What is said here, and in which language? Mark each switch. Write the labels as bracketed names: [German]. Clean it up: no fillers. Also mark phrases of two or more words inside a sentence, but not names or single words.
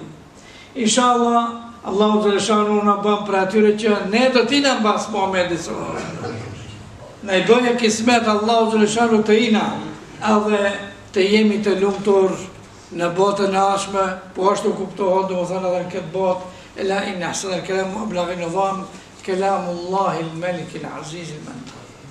[Albanian] Inshallah, Allahu xhaleshanu na bën për atyre që ne do t'ina mbas Muhamedit [Arabic] صلى الله عليه وسلم. [Albanian] Ne bëjë kismet Allahu xhaleshanu të ina, edhe të jemi të lumtur në botën e ardhshme, po ashtu kuptohet domethënë edhe në këtë botë, [Arabic] ألا إن أحسن الكلام وأبلغ النظام كلام الله الملك العزيز المنان.